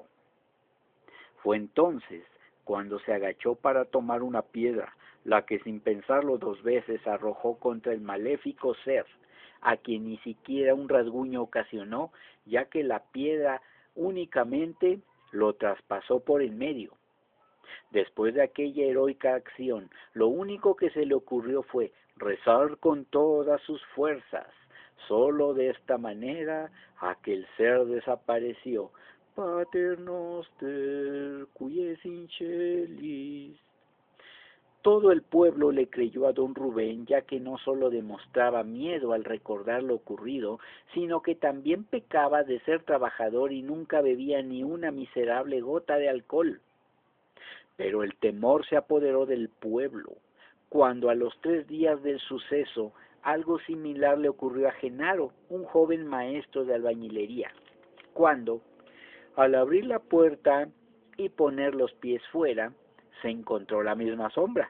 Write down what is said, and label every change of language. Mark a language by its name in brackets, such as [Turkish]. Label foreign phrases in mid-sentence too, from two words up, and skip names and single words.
[Spanish] Fue entonces cuando se agachó para tomar una piedra, la que sin pensarlo 2 veces arrojó contra el maléfico ser, a quien ni siquiera un rasguño ocasionó, ya que la piedra únicamente lo traspasó por el medio. Después de aquella heroica acción, lo único que se le ocurrió fue rezar con todas sus fuerzas. Solo de esta manera aquel ser desapareció. [Latin] Pater noster, qui es in celis. [Spanish] Todo el pueblo le creyó a don Rubén, ya que no solo demostraba miedo al recordar lo ocurrido, sino que también pecaba de ser trabajador y nunca bebía ni una miserable gota de alcohol. Pero el temor se apoderó del pueblo, cuando a los 3 días del suceso algo similar le ocurrió a Genaro, un joven maestro de albañilería, cuando, al abrir la puerta y poner los pies fuera, se encontró la misma sombra.